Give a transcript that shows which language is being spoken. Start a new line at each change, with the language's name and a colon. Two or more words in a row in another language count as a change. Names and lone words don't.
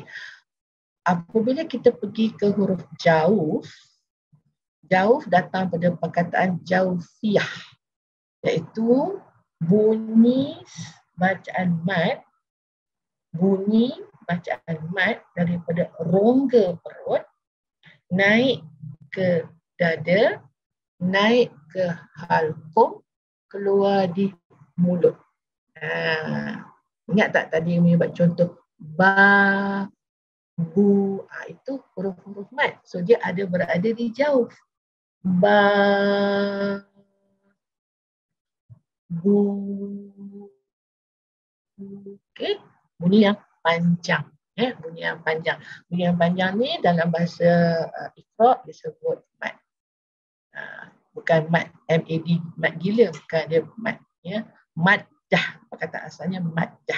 Malay: Apabila kita pergi ke huruf jauh, jauh datang pada perkataan jaufiyah, iaitu bunyi bacaan mat, daripada rongga perut naik ke dada, naik ke halqum, keluar di mulut. Ingat tak tadi Umi buat contoh ba, bu, itu huruf-huruf mat. So dia ada berada di jauh. Ba. Bu. Okey, bunyi yang panjang. Bunyi yang panjang. Bunyi yang panjang ni dalam bahasa Iqra disebut mat. Bukan mat MAD, mat gila, bukan, dia mat, ya. Maddah, perkataan asalnya maddah.